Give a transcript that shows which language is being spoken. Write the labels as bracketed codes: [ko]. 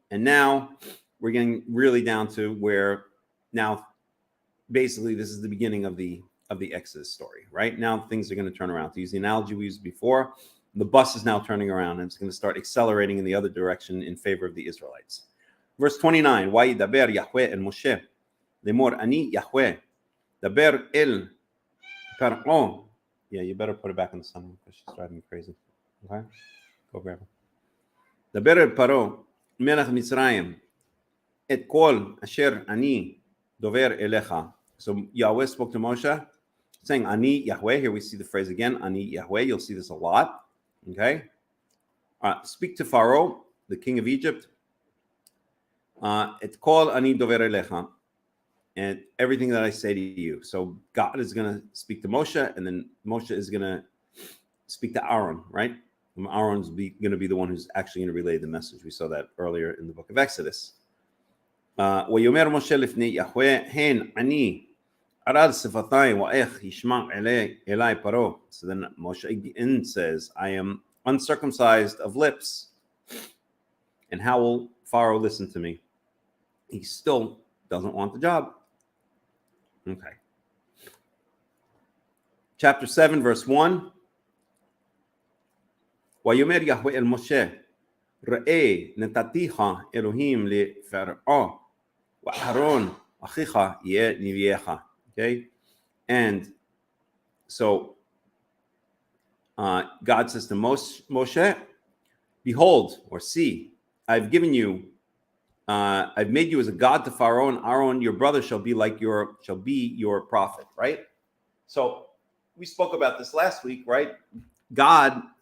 [en] And now we're getting really down to where now basically this is the beginning of the Exodus story, right? Now things are going to turn around. To use the analogy we used before, the bus is now turning around and it's going to start accelerating in the other direction in favor of the Israelites. Verse 29, [he] וידבר יהוה אל משה לאמור אני יהוה דבר אל פרעה. [en] Yeah, you better put it back in the sun because she's driving me crazy. Okay? Go grab her. [he] דבר אל פרעה מלך מצרים את כל אשר אני דובר אליך. [en] So Yahweh spoke to Moshe saying ani Yahweh. Here we see the phrase again, ani Yahweh. You'll see this a lot. Okay? Speak to Pharaoh, the king of Egypt. [he] Et kol ani dover elecha, [en] and everything that I say to you. So God is going to speak to Moshe, and then Moshe is going to speak to Aaron, right? And Aaron's going to be the one who's actually going to relay the message. We saw that earlier in the book of Exodus. [he] ויאמר משה לפני יהוה הן אני ארד שפתיים ואיך ישמע אלי פרעה. [en] So then Moshe again says, I am uncircumcised of lips, and how will Pharaoh listen to me? He still doesn't want the job. Okay. Chapter 7, verse 1. [he] ויאמר יהוה אל משה ראה נתתיך אלוהים לפרעה ואהרון אחיך יהיה נביאך. [en] Okay? And so God says to Moshe, behold, or see, I've given you, I've made you as a god to Pharaoh, and Aaron, your brother, shall be your prophet, right? So we spoke about this last week, right? God